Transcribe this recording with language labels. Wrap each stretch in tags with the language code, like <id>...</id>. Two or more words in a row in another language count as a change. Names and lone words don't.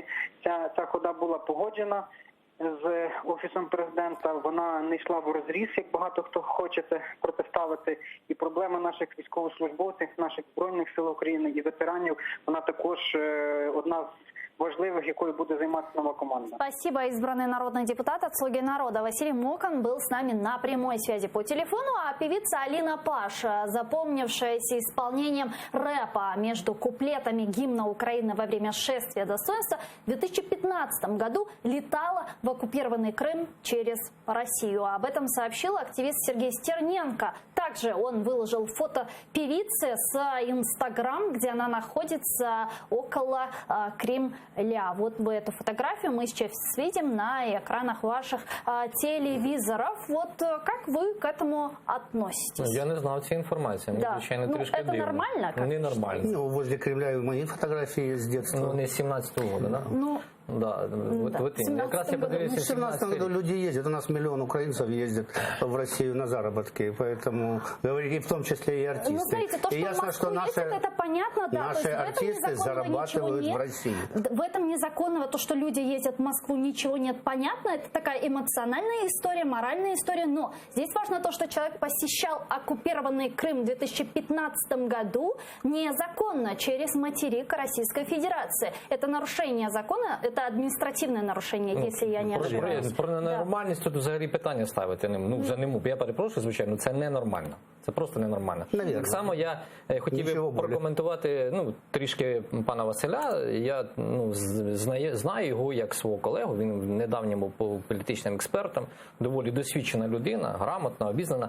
<uk>Ця хода була погоджена з Офісом президента, вона не йшла в розріз, як багато хто хоче це протиставити. І проблема наших військовослужбовців, наших Збройних сил України і ветеранів, вона також одна з важливых,</uk> <ru>якой будет заниматься новая команда. Спасибо. Избранный народный депутат от «Слуги народа» Василий Мокан был с нами на прямой связи по телефону, а певица Алина Паш, запомнившаяся исполнением рэпа между куплетами гимна Украины во время шествия достоинства, в 2015 году летала в оккупированный Крым через Россию. Об этом сообщил активист Сергей Стерненко. Также он выложил фото певицы с Инстаграм, где она находится около Кремля. Вот бы эту фотографию мы сейчас видим на экранах ваших телевизоров. Вот как вы к этому относитесь?</ru> <uk>Я не знав цієї інформації.</uk> <ru>Да.</ru> <uk>Звичайно, Ну, трішки</uk> <ru>это</ru> <uk>дивно.</uk> <ru>нормально, как Ненормально. Ну, возле Кремля и мои фотографии есть с детства.</ru> <uk>Ну, не з 17-го року, да?</uk> <ru>Ну, Да, вот в</ru> <uk>якраз я 17-му подивився</uk> <ru>Ну, в 17 году люди ездят. У нас миллион украинцев ездят в Россию на заработки. Поэтому, говорите, и в том числе и артисты. ну, смотрите, то, что и ясно, в Москву что ездят, это понятно, да. наши то есть в этом артисты незаконного ничего зарабатывают нет. в России. В этом незаконного, то, что люди ездят в Москву, ничего нет, понятно. Это такая эмоциональная история, моральная история. Но здесь важно то, что человек посещал оккупированный Крым в 2015 году незаконно через материк Российской Федерации. Это нарушение закона, это административное нарушение, если я не ошибаюсь.</ru> <uk>Про ненормальність тут взагалі питання ставити. Ну, вже не можу. Я перепрошую, звичайно, це ненормально. Це просто ненормально. Навірно. Так само я хотів Нічого би прокоментувати трішки пана Василя. Я знаю його як свого колегу, він недавнім був політичним експертом, доволі досвідчена людина, грамотна, обізнана.</uk>